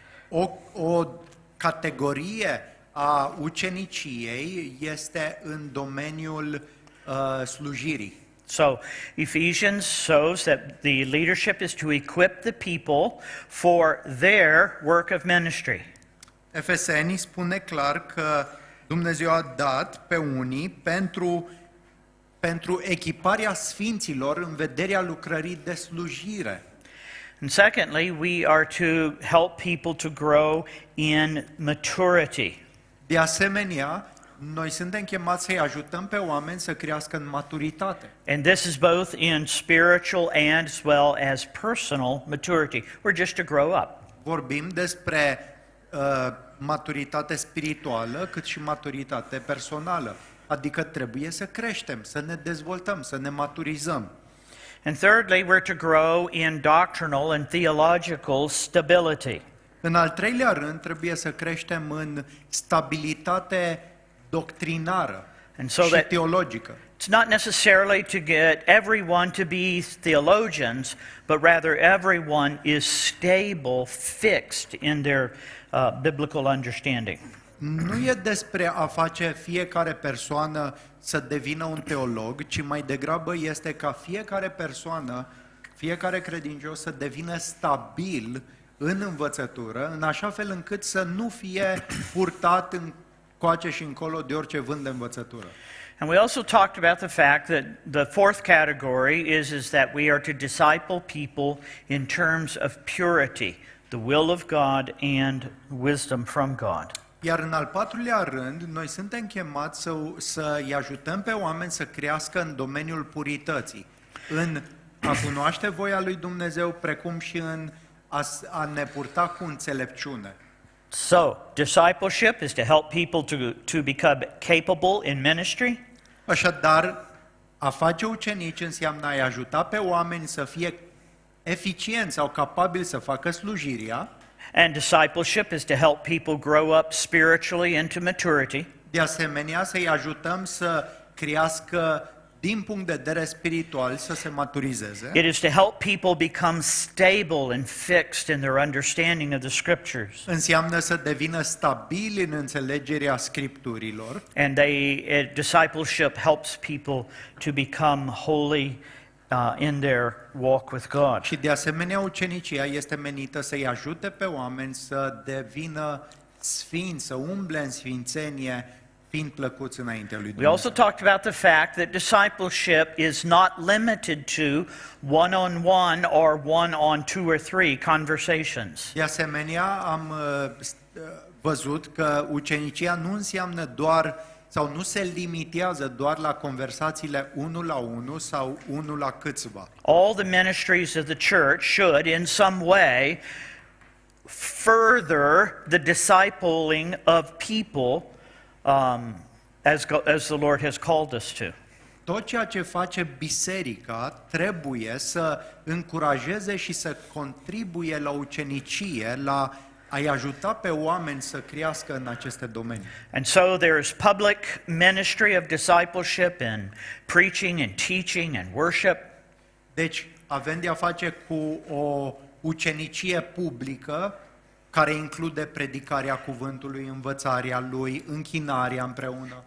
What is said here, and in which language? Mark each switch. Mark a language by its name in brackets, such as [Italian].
[Romanian] O categorie a uceniciei este în domeniul slujirii. [English] So Ephesians shows that the leadership is to equip the people for their work of ministry. [Romanian] Efeseni spune clar că Dumnezeu a dat pe unii pentru echiparea sfinților în vederea lucrării de slujire. [English] And secondly, we are to help people to grow in maturity. [Romanian] De asemenea, noi suntem chemați să-i ajutăm pe oameni să crească în maturitate. [English] And this is both in spiritual and as well as personal maturity. We're just to grow up. [Romanian] Vorbim despre maturitate spirituală, cât și maturitate personală. Adică trebuie să creștem, să ne dezvoltăm, să ne maturizăm. [English] And thirdly, we're to grow in doctrinal and theological stability. [Romanian] În al treilea rând, trebuie să creștem în stabilitate doctrinară [English] And so [Romanian] și [English] that [Romanian] teologică. [English] it's not necessarily to get everyone to be theologians, but rather everyone is stable, fixed in their biblical understanding. [Romanian] Nu e despre a face fiecare persoană să devină un teolog, ci mai degrabă este ca fiecare persoană, fiecare credincios să devină stabil în învățătură, în așa fel încât să nu fie purtat încoace și încolo de orice vânt de învățătură. [English] And we also talked about the fact that the fourth category is that we are to disciple people in terms of purity, the will of God and wisdom from God. [Romanian] Iar în al patrulea rând, noi suntem chemați să-i ajutăm pe oameni să crească în domeniul purității, în a cunoaște voia lui Dumnezeu, precum și în a ne purta cu înțelepciune. [English] So, discipleship is to help people to become capable in ministry. [Romanian] Așadar, a face ucenici înseamnă a-i ajuta pe oameni să fie eficienți sau capabili să facă slujirea. [English] And discipleship is to help people grow up spiritually into maturity. [Romanian] De asemenea, să-i ajutăm să crească din punct de vedere spiritual, să se maturizeze. [English] It is to help people become stable and fixed in their understanding of the scriptures. [Romanian] Înseamnă să devină stabili în înțelegerea scripturilor. [English] And discipleship helps people to become holy in their walk with God. [Romanian] Și de asemenea, ucenicia este menită să-i ajute pe oameni să devină sfinți, să umble în sfințenie, fiind plăcuți înaintea lui [English] We [Romanian] Dumnezeu. [English] also talked about the fact that discipleship is not limited to one-on-one or one-on-two or three conversations. [Romanian] De asemenea, am văzut că ucenicia nu înseamnă doar sau nu se limitează doar la conversațiile unul la unul sau unul la câțiva. [English] All the ministries of the church should, in some way, further the discipling of people as the Lord has called us to. [Romanian] Tot ceea ce face biserica trebuie să încurajeze și să contribuie la ucenicie, la a-i ajuta pe oameni să crească în aceste domenii. [English] And so there is public ministry of discipleship in preaching and teaching and worship. [Romanian] Deci avem de a face cu o ucenicie publică care include predicarea cuvântului, învățarea lui, închinarea împreună.